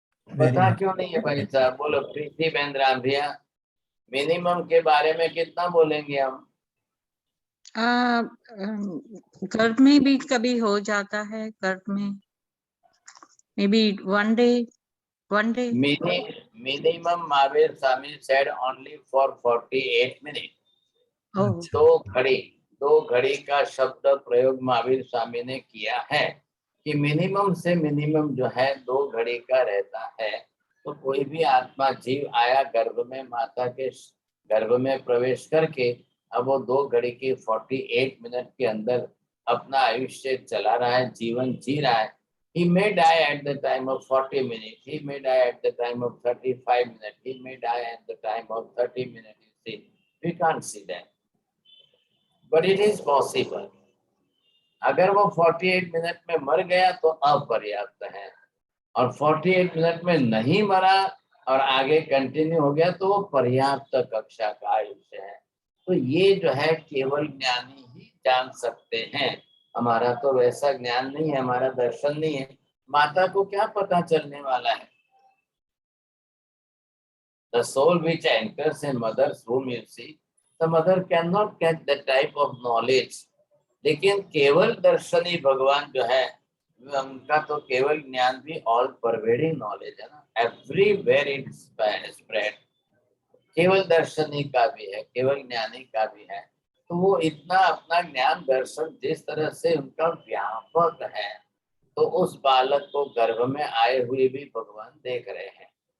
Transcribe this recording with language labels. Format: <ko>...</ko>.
<hi>पता क्यों नहीं है भाई साहब, बोलो प्रीति बेंद्रा भैया, मिनिमम के बारे में कितना बोलेंगे हम? घर में भी कभी हो जाता है, घर में</hi> <en>Maybe one day. Minimum Mahavir Swami said only for 48 minutes. Oh,</en> <hi>दो घड़ी का शब्द प्रयोग महावीर स्वामी ने किया है कि मिनिमम से मिनिमम जो है 2 घड़ी का रहता है। तो कोई भी आत्मा जीव आया गर्भ में, माता के गर्भ में प्रवेश करके, अब वो 2 घड़ी की 48 मिनट के अंदर अपना आयुष्य चला रहा है, जीवन जी रहा है।</hi> <en>He may die at the time of 40 minutes. He may die at the time of 35 minutes. He may die at the time of 30 minutes. You see, we can't see that. But it is possible.</en> <hi>अगर वो 48 minute में मर गया तो अपर्याप्त है, और 48 minute में नहीं मरा और आगे कंटिन्यू हो गया तो वो पर्याप्त कक्षा का आयुष्य है। तो ये जो है केवल ज्ञानी ही जान सकते हैं। हमारा तो वैसा ज्ञान नहीं है, हमारा दर्शन नहीं है। माता को क्या पता चलने वाला है?</hi> <en>The soul which enters a mother's womb, you see, the mother cannot get that type of knowledge.</en> <hi>लेकिन केवल दर्शनी भगवान जो है उनका तो केवल ज्ञान भी</hi> <en>all pervading knowledge</en> <hi>है ना,</hi> <en>Everywhere it spread.</en> <hi>केवल दर्शनी का भी है, केवल ज्ञानी का भी है। तो वो इतना अपना ज्ञान दर्शन जिस तरह से उनका व्यापक है, तो उस बालक को गर्भ में आए हुए भी भगवान देख रहे हैं।</hi>